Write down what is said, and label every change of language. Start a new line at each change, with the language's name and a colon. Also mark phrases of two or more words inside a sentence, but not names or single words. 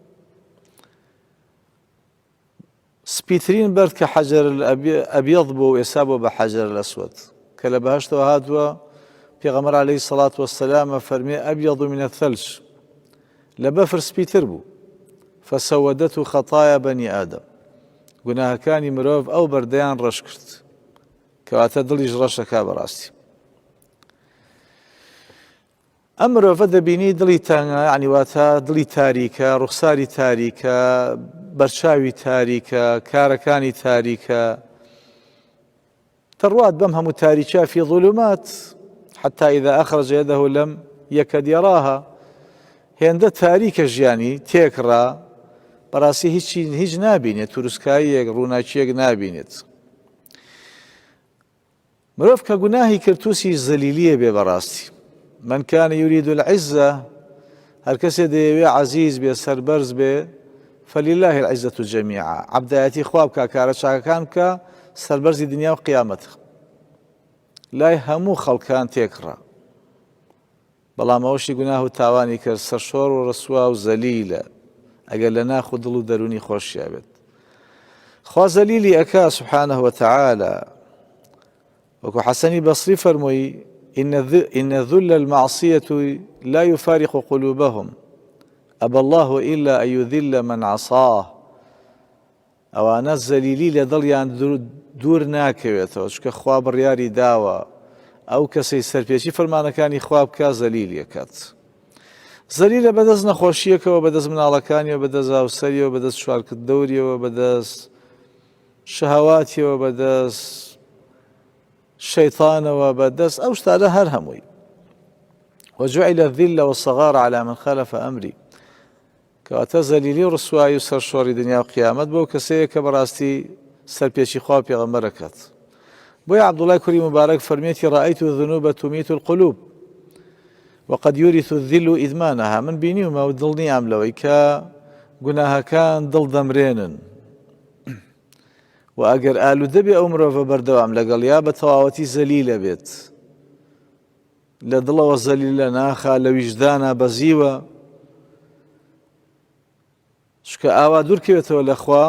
Central Kurdish: سپیترین بەرد کە
Arabic: حەجەر ئەبیەض
Central Kurdish: بوو و ئێستا بۆ بە
Arabic: حەجەر الأسود
Central Kurdish: کە لە بەهەشتەوە هاتووە، پێغەمبەر
Arabic: عەلەیهی سەڵات وەسەلام
Central Kurdish: فەرمێ
Arabic: ئەبیەض من الثەلج،
Central Kurdish: لە بەفر سپیتر بوو.
Arabic: فسودته خطايا بني آدم،
Central Kurdish: گوناهەکانی مرۆڤ ئەو بەردەیان ڕەش کرد، کەواتە دڵیش ڕەشەکا بەڕاستی. ئەم مرۆڤە دەبینی دڵی تەنگە، یعنی واتە دڵی تاریکە، ڕوخساری تاریکە، بەرچاوی تاریکە، کارەکانی تاریکە، تەڕوات بەم هەموو تاریکە
Arabic: فی ظلمات حتى إذا أخرج يده لم يكد يراها.
Central Kurdish: هێندە تاریکە ژیانی تێکڕا، بەڕاستی هیچ نابینێت، توروسکاییەک ڕووناکیەک نابینێت. مرۆڤ کە گوناهی کرد تووسی زەلیلیە بێ بەڕاستی.
Arabic: من كان يريد العزة،
Central Kurdish: هەر کەسێ دەیەوێ عەزیز بێ، سەربەرز بێ،
Arabic: فلله العزة جميعا،
Central Kurdish: عەبدایەتی خوا بکە، کارە چاکەکان بکە، سەربەرزی دنیا و قیامەتە. لای هەموو خەڵکان تێکڕا، بەڵام ئەوەشی گوناه و تاوانی کرد سەرشۆڕ و ڕسوا و زەلیلە، ئەگەر لە ناخ و دڵ و دەرونی خۆشییا بێت. خوا زەلیلی ئەکا
Arabic: سبحانه وتعالى.
Central Kurdish: وەکو حەسەنی بەسری فەرمووی
Arabic: إن ذل المعصية لا يفارق قلوبهم أبى الله إلا أن يذل من عصاه.
Central Kurdish: ئەوانە زەلیلی لە دڵیان دوور ناکەوێتەوە، چکە خوا بڕیاری داوە ئەو کەسەی سەرپێچی فەرمانەکانی خوا بکە زەلیلی ئەکات. زەلیلە بەدەست نەخۆشیەکەوە، بەدەست مناڵەکانیەوە، بەدەست هاوسەریەوە، بەدەست چوارکردەوریەوە، بەدەست شەهەواتیەوە، بەدەست شەیطانەوە، بەدەست ئەو شتانە هەر هەمووی.
Arabic: وجعل الذل والصغار على من خالف أمري،
Central Kurdish: کەواتە زەلیلی و ڕسوایی و سەرشۆڕی دنیا و قیامەت بۆ کەسەیە کە بەڕاستی سەرپێچی خوا و پێغەمبەر ئەکات. بۆیە عەبدوڵای کوڕی مبارەک فەرمێتی
Arabic: رأيت الذنوب تميت القلوب وقد يورث الذل إدمانها.
Central Kurdish: من بینیومە و دڵنیام لەوەی کە گوناهەکان دڵ دەمرێنن، و ئەگەر ئالوودە بێ ئەو مرۆڤە بەردەوام لەگەڵ یا بە تەواوەتی زەلیلە بێت، لە دڵەوە زەلیلە ناخا، لە ویجدانە بەزیوە، چکە ئاوا دوورکەوێتەوە لە خوا.